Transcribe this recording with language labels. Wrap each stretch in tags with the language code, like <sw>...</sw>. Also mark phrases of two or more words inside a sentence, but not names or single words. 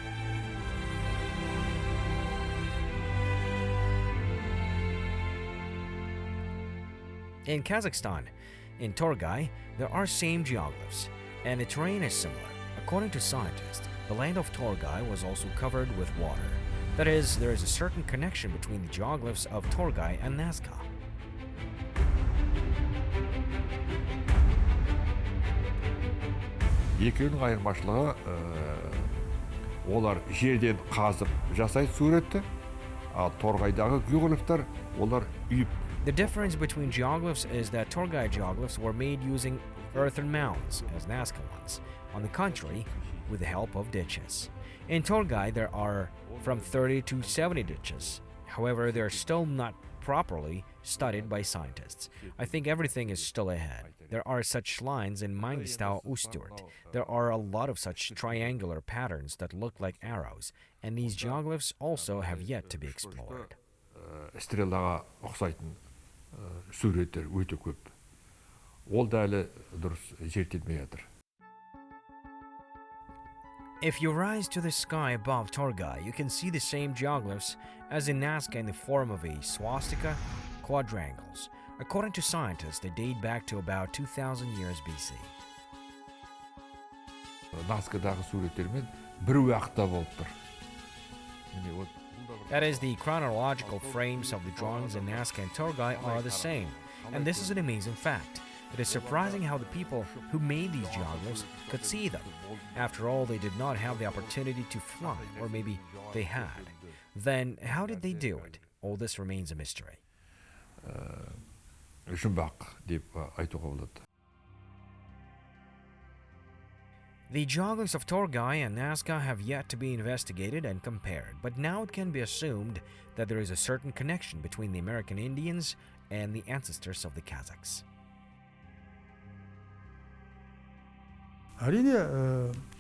<en>In Kazakhstan, in Torgai, there are same geoglyphs, and the terrain is similar. According to scientists, the land of Torgai was also covered with water. That is, there is a certain connection between the geoglyphs of Torgai and Nazca.</en> <kk>Екеуінің айырмашылығы, олар жерден қазып жасайды суретті, ал Торғайдағы геоглифтар, олар үйіп.</kk> <en>The difference between geoglyphs is that Torgai geoglyphs were made using earthen mounds, as Nazca ones, on the contrary, with the help of ditches. In Torgai, there are from 30 to 70 ditches. However, they are still not properly studied by scientists. I think everything is still ahead. There are such lines in Mangistau Usturt. There are a lot of such triangular patterns that look like arrows, and these geoglyphs also have yet to be explored.</en> <kk>Стрелаға ұқсайтын суреттер өте көп. Ол да әлі дұрыс зерттелмей жатыр.</kk> <en>If you rise to the sky above Torgai, you can see the same geoglyphs as in Nazca in the form of a swastika, quadrangles. According to scientists, they date back to about 2,000 years BC.</en> <kk>Назкадағы суреттермен бір уақытта болып тұр.</kk> <en>That is, the chronological frames of the drawings in Nazca and Torgai are the same, and this is an amazing fact. It is surprising how the people who made these geoglyphs could see them. After all, they did not have the opportunity to fly, or maybe they had. Then, how did they do it? All this remains a mystery.</en> <kk>Жұмбақ деп айтуға болады.</kk> <en>The geoglyphs of Torgai and Nazca have yet to be investigated and compared, but now it can be assumed that there is a certain connection between the American Indians and the ancestors of the Kazakhs.</en> <kk>әрине</kk>